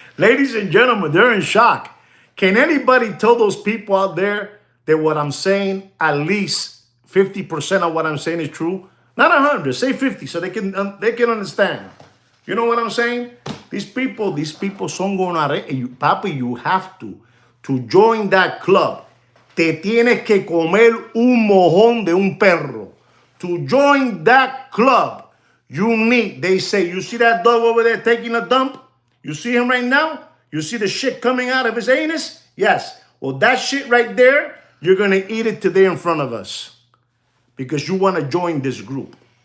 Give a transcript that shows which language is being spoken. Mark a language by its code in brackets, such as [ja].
[en] Ladies and gentlemen, they're in shock. Can anybody tell those people out there that what I'm saying, at least 50% of what I'm saying is true? Not 100, say 50, so they can understand. You know what I'm saying? These people son gonna, papi, you have to join that club. [es] Te tienes que comer un mojón de un perro. [en] To join that club, you need, they say, you see that dog over there taking a dump? You see him right now? You see the shit coming out of his anus? Yes. Well, that shit right there, you're going to eat it today in front of us because you want to join this group.